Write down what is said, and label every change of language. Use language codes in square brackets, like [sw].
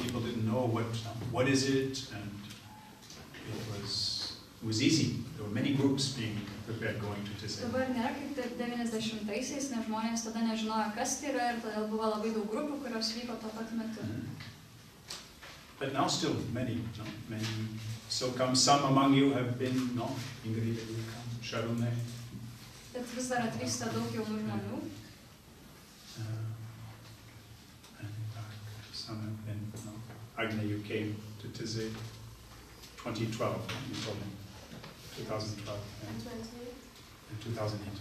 [en] People didn't know what is it, and it was easy. There were many groups being prepared going to Taize. [lt] Dabar nėra kaip 90-aisiais, nes žmonės tada nežinojo, kas tai yra, ir todėl buvo labai daug grupių, kurios vyko tuo pat metu. [en] But now still many. So come some among you have been, Ingrid, Sharon. [lt] Bet vis dar atvyksta daug jaunų žmonių. [en] And some have been, Agne, you came to Taize 2012, you told me. 2012. And 2008.